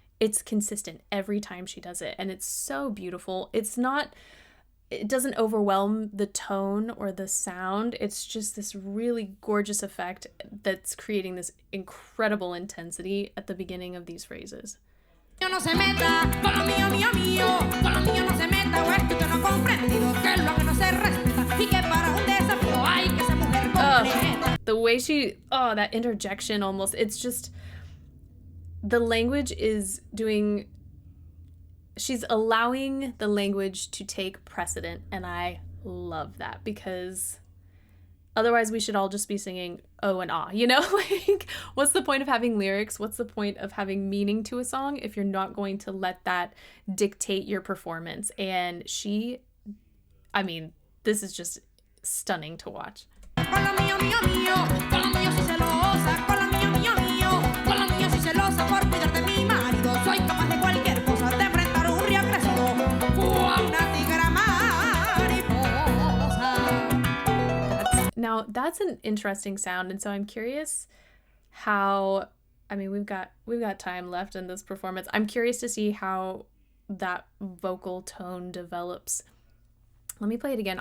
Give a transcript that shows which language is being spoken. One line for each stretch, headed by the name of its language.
English: It's consistent every time she does it. And it's so beautiful. It doesn't overwhelm the tone or the sound. It's just this really gorgeous effect that's creating this incredible intensity at the beginning of these phrases.
Spanish: No se meta con lo mío, mío, mío. Con lo mío no se meta, o es que usted no ha comprendido que lo que no se respeta y que para un desafío hay que ser mujer completa.
English: The way that interjection almost, it's just, the language is doing, she's allowing the language to take precedent, and I love that, because otherwise we should all just be singing oh and ah, you know? Like, what's the point of having lyrics? What's the point of having meaning to a song if you're not going to let that dictate your performance? And this is just stunning to watch.
Spanish: Con lo mío, mío, mío. Con lo mío soy celosa. Con lo mío, mío, mío. Con lo mío soy celosa por cuidar de mi marido. Soy capaz de cualquier cosa, de enfrentar un río crecido. A una tigra mariposa.
English: Now, that's an interesting sound, and so I'm curious how, we've got time left in this performance. I'm curious to see how that vocal tone develops. Let me play it again.